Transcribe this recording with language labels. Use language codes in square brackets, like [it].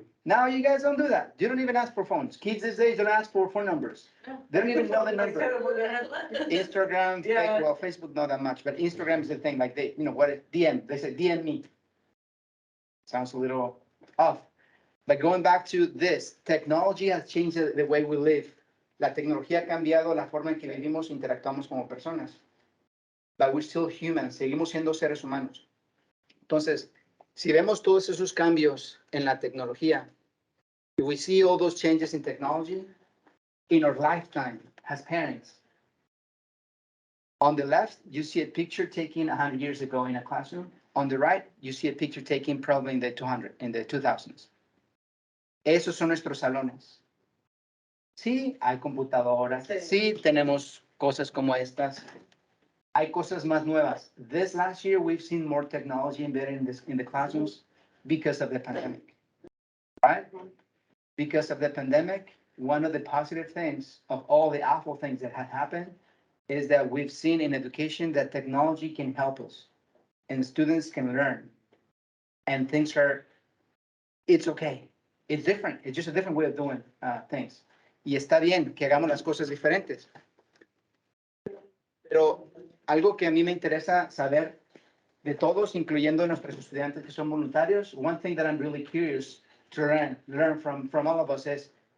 [en] Now you guys don't do that. You don't even ask for phones. Kids these days don't ask for phone numbers. They don't even know the number. Instagram, Yeah. well, Facebook not that much, but Instagram is the thing. Like DM. They say DM me. Sounds a little off. But going back to this, technology has changed the way we live. [es] La tecnología ha cambiado la forma en que vivimos, interactuamos como personas. [en] But we're still human. [es] Seguimos siendo seres humanos. Entonces, si vemos todos esos cambios en la tecnología, [en] if we see all those changes in technology in our lifetime as parents, on the left, you see a picture taken 100 years ago in a classroom. On the right, you see a picture taken probably in the 2000s. [es] Esos son nuestros salones. Sí, hay computadoras. Sí, tenemos cosas como estas. Hay cosas más nuevas. [en] This last year, we've seen more technology embedded in the classrooms because of the pandemic, right? Because of the pandemic, one of the positive things of all the awful things that have happened is that we've seen in education that technology can help us and students can learn and it's okay. It's different. It's just a different way of doing things. [es] Y está bien que hagamos las cosas diferentes. Pero algo que a mí me interesa saber de todos, incluyendo nuestros estudiantes que son voluntarios, [en] one thing that I'm really curious to learn from all of us is,